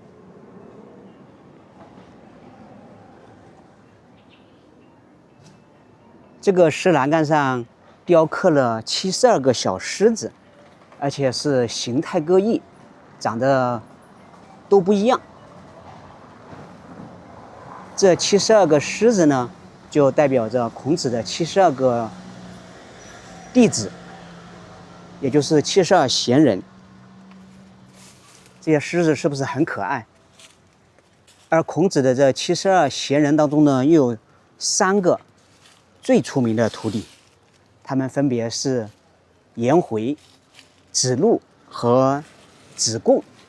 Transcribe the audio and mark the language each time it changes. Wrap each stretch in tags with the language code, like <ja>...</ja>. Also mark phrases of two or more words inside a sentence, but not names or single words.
<zh>這個石欄杆上雕刻了72個小獅子，而且是形態各異，長得都不一樣。這72個獅子呢，就代表着孔子的72個弟子，也就是72賢人。這些獅子是不是很可愛？而孔子的這72賢人當中呢，又有3個最出名的徒弟，他們分別是顏回、子路和子貢。</zh>